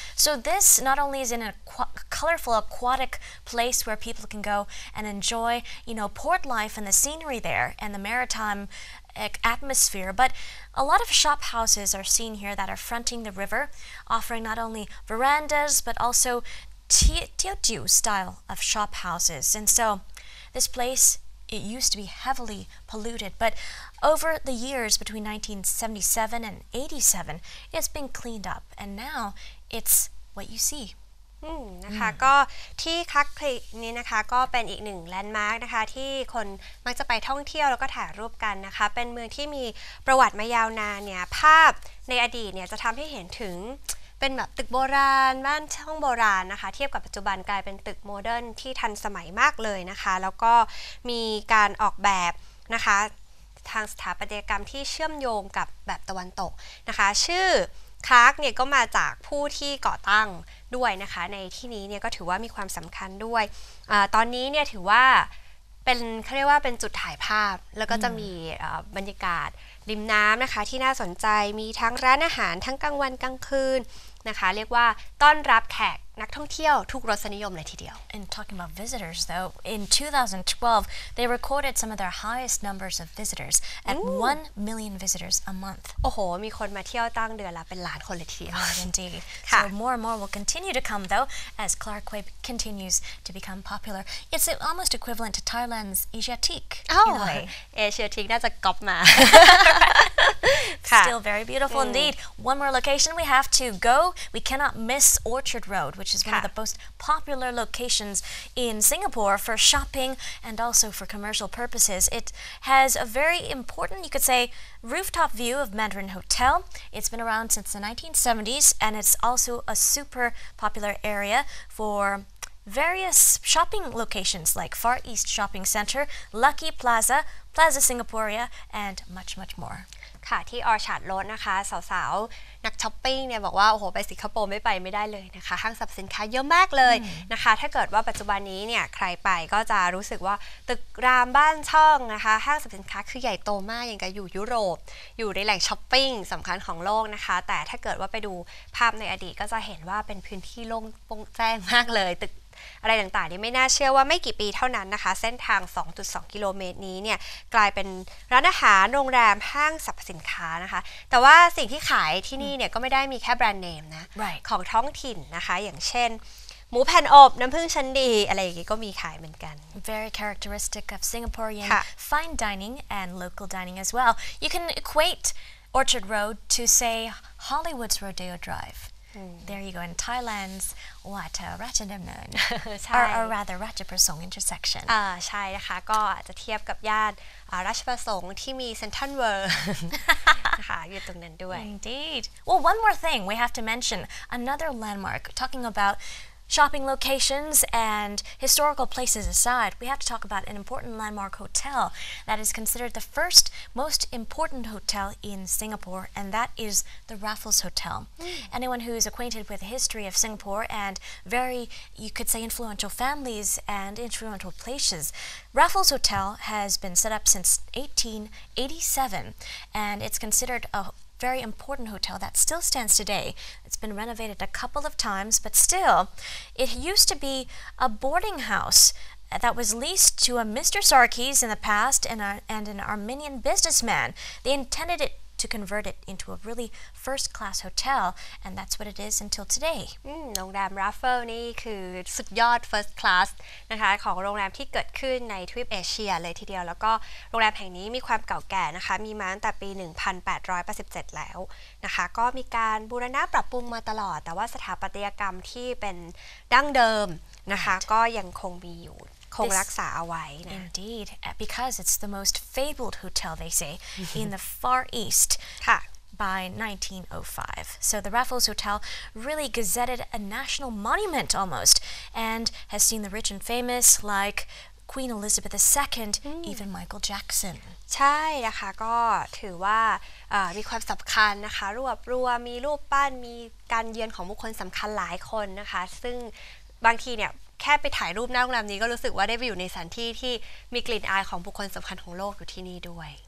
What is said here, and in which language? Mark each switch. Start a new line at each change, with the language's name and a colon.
English: So this not only is in a colorful aquatic place where people can go and enjoy, port life and the scenery there and the maritime atmosphere, but a lot of shop houses are seen here that are fronting the river, offering not only verandas but also Teochew style of shop houses. And so this place, it used to be heavily polluted, but over the years between 1977 and 87, it's been cleaned up, and now it's what you see.
Thai: นะคะก็ที่คักคลีนี้นะคะก็เป็นอีกหนึ่งแลนด์มาร์คนะคะที่คนมักจะไปท่องเที่ยวแล้วก็ถ่ายรูปกันนะคะเป็นเมืองที่มีประวัติมายาวนานเนี่ยภาพในอดีตเนี่ยจะทำให้เห็นถึงเป็นแบบตึกโบราณบ้านช่องโบราณนะคะเทียบกับปัจจุบันกลายเป็นตึกโมเดิร์นที่ทันสมัยมากเลยนะคะแล้วก็มีการออกแบบนะคะ ทางสถาปัตยกรรมที่เชื่อมโยงกับแบบตะวันตกนะคะชื่อคลาร์กเนี่ยก็มาจากผู้ที่ก่อตั้งด้วยนะคะในที่นี้เนี่ยก็ถือว่ามีความสำคัญด้วยตอนนี้เนี่ยถือว่า เป็นเขาเรียกว่าเป็นจุดถ่ายภาพแล้วก็จะมีบรรยากาศริมน้ำนะคะที่น่าสนใจมีทั้งร้านอาหารทั้งกลางวันกลางคืนนะคะเรียกว่าต้อนรับแขกนักท่องเที่ยวทุกรสนิยมเลยทีเดียว
English: And talking about visitors though, in 2012 they recorded some of their highest numbers of visitors at 1 million visitors a month.
Thai: โอ้โหมีคนมาเที่ยวตั้งเดือนละเป็นล้านคนเลยทีเดียว
English: Right, indeed. So more and more will continue to come though as Clark Quay continues to become popular. It's almost equivalent to Thailand's Asiatique in a way.
Thai: เอเชียทิกน่าจะก๊อปมา
English: Still very beautiful indeed. One more location we have to go. We cannot miss Orchard Road, which is one of the most popular locations in Singapore for shopping and also for commercial purposes. It has a very important, you could say, rooftop view of Mandarin Hotel. It's been around since the 1970s, and it's also a super popular area for various shopping locations like Far East Shopping Center, Lucky Plaza, Plaza Singaporea, and much, much more.
Thai: ค่ะที่ออชาร์ดโรดนะคะสาวๆนักช้อปปิ้งเนี่ยบอกว่าโอ้โหไปสิงคโปร์ไม่ไปไม่ได้เลยนะคะห้างสรรพสินค้าเยอะมากเลยนะคะถ้าเกิดว่าปัจจุบันนี้เนี่ยใครไปก็จะรู้สึกว่าตึกรามบ้านช่องนะคะห้างสรรพสินค้าคือใหญ่โตมากอย่างกับอยู่ยุโรปอยู่ในแหล่งช้อปปิ้งสำคัญของโลกนะคะแต่ถ้าเกิดว่าไปดูภาพในอดีตก็จะเห็นว่าเป็นพื้นที่โล่งโปร่งแจ้งมากเลยตึก อะไรต่างๆนี่ไม่น่าเชื่อว่าไม่กี่ปีเท่านั้นนะคะเส้นทาง 2.2 กิโลเมตรนี้เนี่ยกลายเป็นร้านอาหารโรงแรมห้างสรรพสินค้านะคะแต่ว่าสิ่งที่ขายที่นี่เนี่ยก็ไม่ได้มีแค่แบรนด์เนมนะของท้องถิ่นนะคะอย่างเช่นหมูแผ่นอบน้ำผึ้งชั้นดีอะไรอย่างงี้ก็มีขายเหมือนกัน
English: Very characteristic of Singaporean fine dining and local dining as well. You can equate Orchard Road to say Hollywood's Rodeo Drive. There you go in Thailand's วัดราชดำเนิน
Thai: ใช่
English: or rather ราชประสงค์ intersection
Thai: ใช่นะคะก็อาจจะเทียบกับย่านราชประสงค์ที่มีเซ็นทรัลเวิลด์ นะคะอยู่ตรงนั้นด้วย
English: Indeed. Well, one more thing we have to mention another landmark talking about shopping locations and historical places aside, we have to talk about an important landmark hotel that is considered the first most important hotel in Singapore, and that is the Raffles Hotel. Anyone who is acquainted with the history of Singapore and very, you could say, influential families and influential places, Raffles Hotel has been set up since 1887, and it's considered a very important hotel that still stands today. It's been renovated a couple of times, but still, it used to be a boarding house that was leased to a Mr. Sarkis in the past and an Armenian businessman. They intended it to convert it into a really first-class hotel, and that's what it is until today.
Thai: โรงแรม Raffles นี่คือสุดยอด first class นะคะของโรงแรมที่เกิดขึ้นในทวีปเอเชียเลยทีเดียวแล้วก็โรงแรมแห่งนี้มีความเก่าแก่นะคะมีมาตั้งแต่ปี 1887 แล้วนะคะก็มีการบูรณะปรับปรุงมาตลอดแต่ว่าสถาปัตยกรรมที่เป็นดั้งเดิมนะคะก็ยังคงมีอยู่คงรักษาเอาไว้นะ
English: Indeed, because it's the most fabled hotel, they say, in the Far East.
Thai: ค่ะ
English: By 1905. So the Raffles Hotel really gazetted a national monument almost and has seen the rich and famous like Queen Elizabeth II, even Michael Jackson.
Thai: ใช่นะคะก็ถือว่ามีความสำคัญนะคะรวบรวมมีรูปปั้นมีการเยือนของบุคคลสำคัญหลายคนนะคะซึ่งบางทีเนี่ยแค่ไปถ่ายรูปหน้าโรงแรมนี้ก็รู้สึกว่าได้ไปอยู่ในสถานที่ที่มีกลิ่นอายของบุคคลสำคัญของโลกอยู่ที่นี่ด้วย